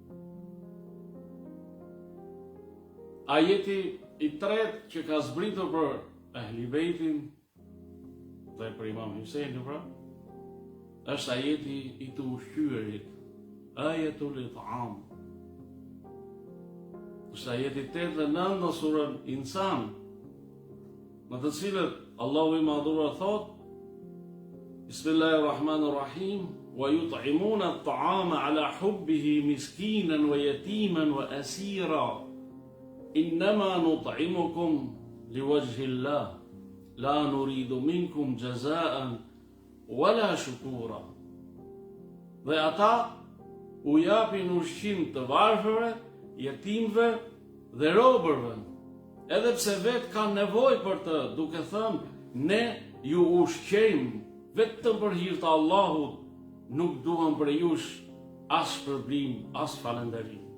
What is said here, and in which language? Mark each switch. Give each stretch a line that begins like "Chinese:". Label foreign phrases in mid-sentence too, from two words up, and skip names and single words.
Albanian: Ajeti i tretë që ka zbritur për Ehli Bejtin dhe për Imam Husejnin, pra, është ajeti i të ushqyerit,
Arabic: آية الإطعام.
Albanian: Është ajeti 8 dhe 9 në surën Insan, në të cilët Allahu i madhuar thot: Bismillahirrahmanirrahim,
Arabic: ويطعمون الطعام على حبه مسكينا ويتيما وأسيرا. إنما نطعمكم لوجه الله لا نريد منكم جزاء ولا شكورا.
Albanian: Dhe ata u japin ushqim të varfërve, jetimve dhe robërve, edhe pse vetë kanë nevojë për të, duke thënë, ne ju ushqejmë vetëm për hir të Allahut, nuk duam për jush as shpërblim, as falënderim.